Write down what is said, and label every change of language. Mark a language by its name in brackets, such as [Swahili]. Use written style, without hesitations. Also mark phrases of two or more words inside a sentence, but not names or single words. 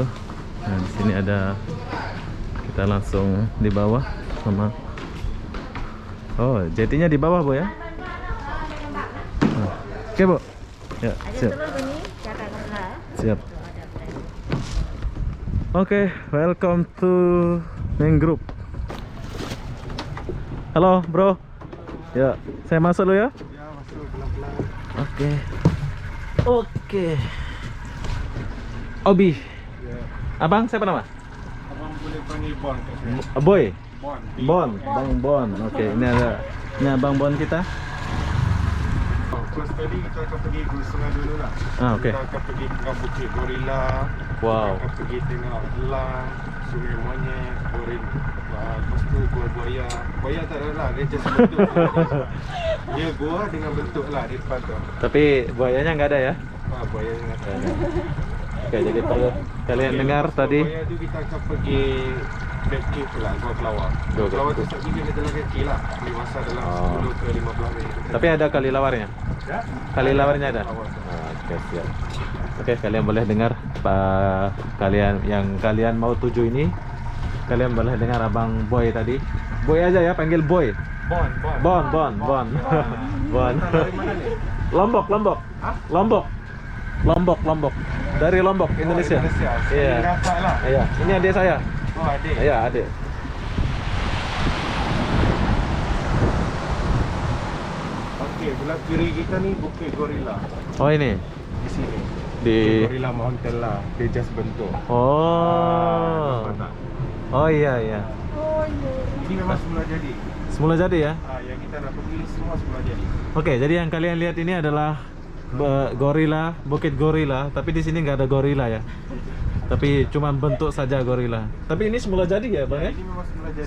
[Indonesian] Nah, di sini ada, kita langsung di bawah sama. Oh, jetinya di bawah Bu ya? Oke Bu. Ya, siap. Siap. Oke, [English] welcome to mangrove. [Indonesian] Halo bro. Ya, saya masuk dulu ya. Ya, masuk pelan-pelan. Oke. Oke. Obi. Ya. [Malay] Abang siapa nama? Abang boleh panggil Bon kat sini. Boy. Bon. Bon, Bang Bon. [Indonesian] Oke, ini Abang Bon kita. [Malay] First tadi kita akan pergi ke sungai dulu lah. Oke. Kita akan pergi ke Bukit Gorila. Wow. Kita akan pergi tengok elang, sungai monyet, gorila. Lepas tu gua buaya. Buaya tak ada lah, dia just bentuk. Dia gua dengan bentuk lah di depan tu. [Indonesian] Tapi buayanya nggak ada ya? [Malay] Buaya yang ada. [Indonesian] Oke, jadi kalau kalian dengar tadi. [Malay] Buaya tu kita akan pergi Black Cave lah, Gua Kelawar. Gua Kelawar tu tak pergi dalam kaki lah. Dewasa dalam 10 ke 15 minit. [Indonesian] Tapi ada kali lawarnya. Ya? Kali lawarnya ada. [Malay] Kelawar. [Indonesian] Oke, siap. Oke, kalian boleh dengar kalian mau tuju ini. Kalian boleh dengar Abang Boy tadi. Boy aja ya, panggil Boy. Bon. Dari mana nih? Lombok. Hah? Lombok. Dari Lombok, Indonesia. Iya. [Malay] Rapat lah. [Indonesian] Iya, ini adik saya. Oh, adik. Iya, adik. [Malay] Okey, belah kiri kita ni Bukit Gorilla. [Indonesian] Oh, ini Di sini. di [Malay] Bukit Gorilla Mountain lah. Dia just bentuk. [Indonesian] Oh. [Malay] Nampak tak? [Indonesian] Oh iya. [Malay] Ini memang semula jadi. [Indonesian] Semula jadi ya. [Malay] Yang kita nak pergi semua semula jadi. [Indonesian] Oke, jadi yang kalian lihat ini adalah gorila, Bukit Gorilla, tapi di sini nggak ada gorila ya. Tapi cuma bentuk saja gorila. Tapi ini semula jadi ya, Bang ya? [Malay] Ini memang semula jadi.